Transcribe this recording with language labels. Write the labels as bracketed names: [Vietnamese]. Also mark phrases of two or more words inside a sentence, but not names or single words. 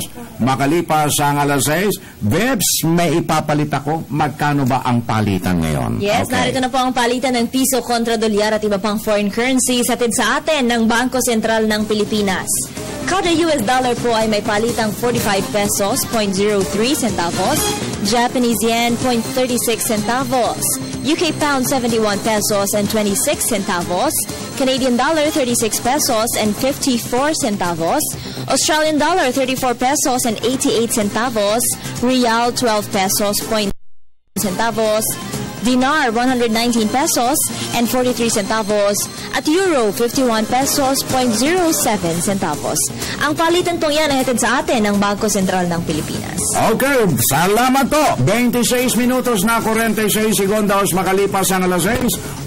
[Filipino] Makalipas ang 6, Bebs, may ipapalit ako. Magkano ba ang palitan ngayon? Yes, narito na po ang palitan ng piso kontra dolyar at iba pang [English] foreign currencies [Filipino] hatid sa atin ng Bangko Sentral ng Pilipinas. Kada [English] US dollar [Filipino] po ay may palitang 45 pesos, 0.03 centavos, [English] Japanese yen, 0.36 centavos, UK pound, 71 pesos and 26 centavos, Canadian dollar, 36 pesos and 54 centavos, Australian dollar, 34 pesos and 88 centavos, Real, 12 pesos, 0.9 centavos, Dinar, 119 pesos and 43 centavos, at Euro, 51 pesos, 0.07 centavos. [Filipino] Ang palitan pong yan ay hatid sa atin ng Bangko Sentral ng Pilipinas. Okay, salamat po. 26 minutos na 46 segundos makalipas ang alas 6.